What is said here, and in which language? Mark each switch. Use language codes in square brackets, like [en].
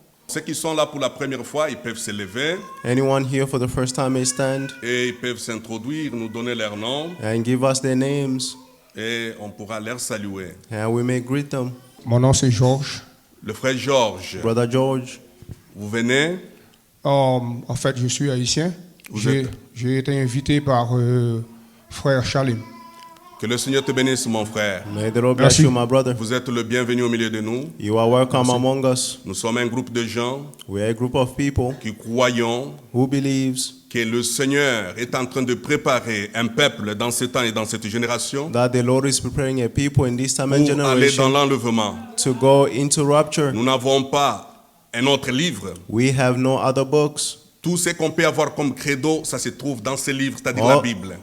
[fr] Ceux qui sont là pour la première fois, ils peuvent se lever [en] Anyone here for the first time may stand [fr] et ils peuvent s'introduire, nous donner leur nom [en] and give us their names, [fr] et on pourra leur saluer. [en] and we may greet them. [fr] Mon nom c'est Georges. Le frère Georges, [en] Brother George, [fr] vous venez? En fait, je suis haïtien. Vous J'ai êtes- j'ai été invité par frère Chalim. Que le Seigneur te bénisse, mon frère. [en] may the Lord bless [fr] Merci. [en] you, my brother. [fr] Vous êtes le bienvenu au milieu de nous. [en] You are welcome among us. [fr] Nous sommes un groupe de gens [en] We are a group of people [fr] qui croyons [en] who believes [fr] que le Seigneur est en train de préparer un peuple dans ce temps et dans cette génération [en] that the Lord is preparing a people in this time and [fr] pour aller dans [en] generation [fr] l'enlèvement. [en] to go into rapture. [fr] Nous n'avons pas un autre livre. [en] We have no other books. [fr] Tout ce qu'on peut avoir comme credo, ça se trouve dans ce livre, c'est-à-dire la Bible.